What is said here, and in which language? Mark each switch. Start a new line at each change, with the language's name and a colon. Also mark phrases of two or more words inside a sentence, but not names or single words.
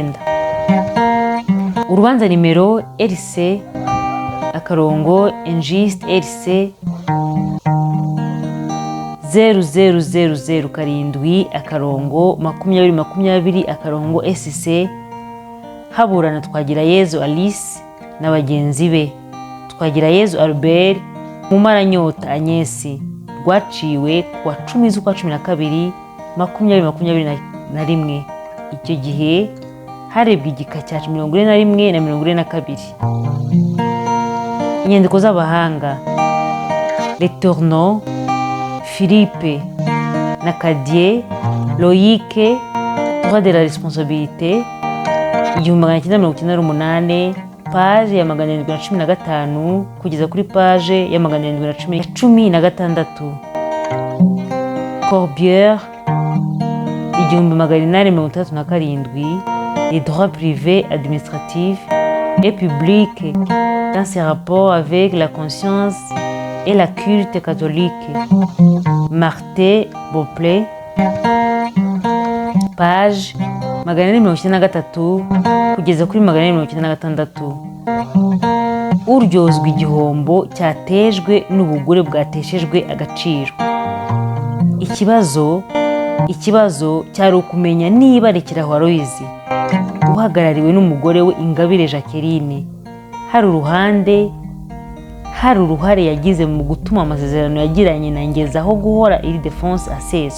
Kinyarwanda: Urubanza nimero RC akarongo injuste RC 00007 akarongo 2020 akarongo SC haburana Twagirayezu Alice na bagenzi be, Twagirayezu Albert, Mumaranyota Agnes rwaciwe ku wa 10 z'ukwa 12 2021. Icyo gihe harebwa igika cya 41 na 42. Inyandiko z'abahanga Letourneau, Philippe na Cadier, Loïc, droit de la responsabilité 1998, page ya 715 kugeza kuri page ya 716. Corbière 1837, les droits privés administratifs et publics dans ses rapports avec la conscience et la culte catholique. Martin Beauplet, page 493 kugeza kuri 496. Uryozwa igihombo cyatejwe n'ubugure bwateshejwe agaciro. Ikibazo cyari ukumenya niba Rekeraho Aloyizi uhagarariwe n'umugore we Ingabire Jacqueline hari uruhare yagize mu gutuma amasezerano yagiranye na ngezaho guhora Ildefonse aseswa.